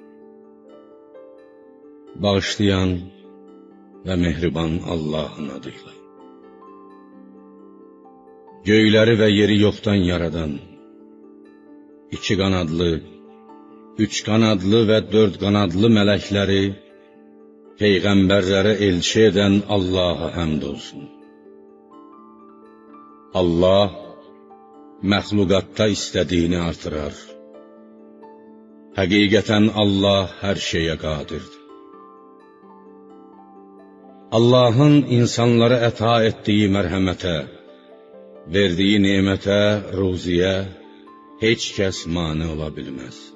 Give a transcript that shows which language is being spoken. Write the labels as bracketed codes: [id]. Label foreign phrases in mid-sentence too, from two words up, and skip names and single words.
[az] Bağışlayan ve mehriban Allah'ın adıyla. Göyləri ve yeri yoktan yaradan, iki kanadlı, üç kanadlı ve dört kanadlı mələkləri, peyğəmbərləri elçi eden Allah'a həmd olsun. Allah, məxluqatda istədiyini artırar. Həqiqətən Allah hər şeyə qadirdir. Allah'ın insanlara əta etdiyi mərhəmətə, verdiyi nemətə, ruziyə heç kəs mane ola bilməz.